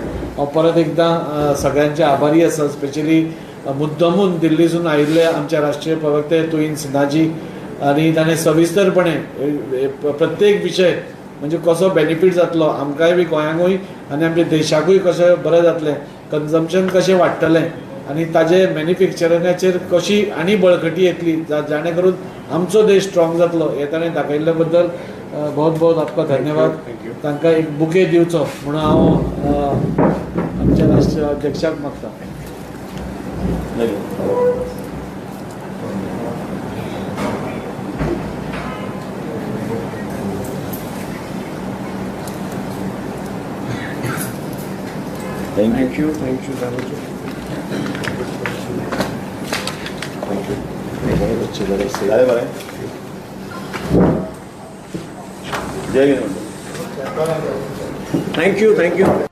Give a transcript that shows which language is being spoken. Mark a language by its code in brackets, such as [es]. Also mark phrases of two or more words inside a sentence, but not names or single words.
[kok] हांव परत एकदां सगळ्यांचे आभारी आसा, स्पेशली मुद्दमून दिल्लीसून आयिल्ले आमचे राष्ट्रीय प्रवक्ते तुहीन सिन्हाजी आनी ताणें सविस्तरपणे प्रत्येक विशय म्हणजे कसो बेनिफीट जातलो आमकांय बी गोंयांकूय आनी आमच्या देशाकूय कशें बरें जातलें, कन्जम्पशन कशें वाडटलें आनी ताजे मॅन्युफॅक्चरिंगाचेर कशी आनी बळकटी येतली जाणे करून आमचो देश स्ट्रॉंग जातलो हे ताणें दाखयल्ले बद्दल [hi] बहुत बहुत आपका धन्यवाद. [kok] तांकां एक बुके दिवचो म्हणून हांव आमच्या राष्ट्रीय अध्यक्षाक मागता. [en] thank you दामोदर. [kok] झाले बरें. जय हिंद. [en] thank you.